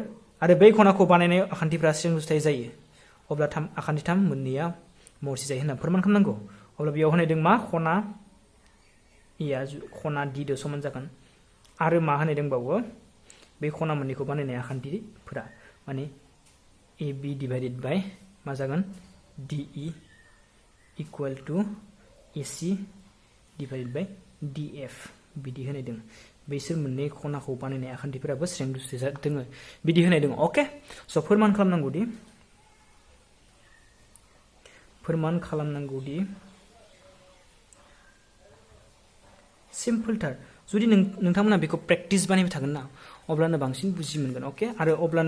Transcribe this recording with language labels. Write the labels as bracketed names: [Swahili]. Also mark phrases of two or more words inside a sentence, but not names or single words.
[Bodo] आरो बै खनाखौ बानायनाय आखान्थिफ्रा स्रें रुजुथाय जायो अब्ला आखान्थि थाम मोननैया महरसे जायो होनना फोरमान खालामनांगौ अब्ला बेयाव होनाय दों मा खना एया खना D दो समान जागोन आरो मा होनाय दंबावो बे खना मोननैखौ बानायनाय आखान्थिफोरा माने [English] AB divided by [Bodo] मा जागोन [English] DE equal to AC divided by DF [Bodo] बिदि होनाय दों बैसोर मोननै खनाखौ बानायनाय आखान्थिफोराबो स्रें रुजुथाय दोङो बिदि होनाय दों ओके स' फोरमान खालामनांगौ दि सिम्पलथार जुदि नोंथांमोना बेखौ प्रेक्टिस बानायबाय थागोन ना अब्लानो बांसिन बुजि मोनगोन ओके आरो अब्लानो